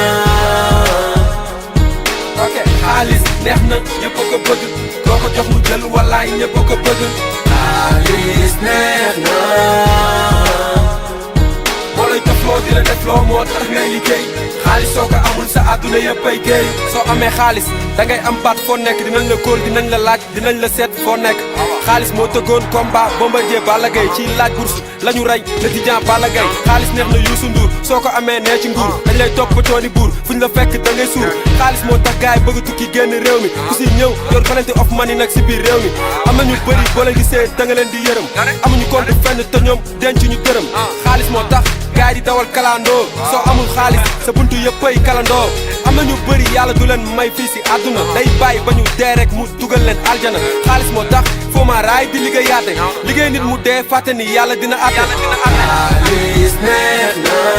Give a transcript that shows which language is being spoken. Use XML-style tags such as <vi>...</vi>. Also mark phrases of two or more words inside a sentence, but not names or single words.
<wo>ok xaalis neex na ñëpp a ko bëgg koo ko jox mu jël walaay ñëpp a ko bëgg xaalis neex na moo lay defloo di la defloo moo tax ngay liggéey xaalis soo ko amul sa àdduna yëpp ay géey soo amee xaalis da ngay am baat foo nekk dinañ la kóol dinañ la laaj dinañ la seet foo nekk xaalis moo tëggoon combat Bombardier Balla Gaye ci laaj bourse la ñu rey le Tidiane Balla Gaye xaalis neex na Youssou Ndour soo ko amee nee ci nguur dañ lay toppatoo ni buur fu ñu la fekk da ngay suur xaalis moo tax gaay bëgg tukki génn réew mi ku si ñëw yor</wo> <en>plenty of money</en> <wo>nag si biir réew mi am na ñu bëri boo leen gisee da nga leen di yërëm amuñu compte fenn te ñoom denc ñu dërëm xaalis moo tax gaay di dawal kalandoo soo amul xaalis sa buntu yëppay kalandoo am na ñu bëri yàlla du leen may fii si àdduna day bàyyi ba ñu dee rek mu dugal leen aljana xaalis moo tax foo ma raay di liggéeyaate liggéey nit mu dee fàtte ni yàlla dina àtte xaalis neex na</wo>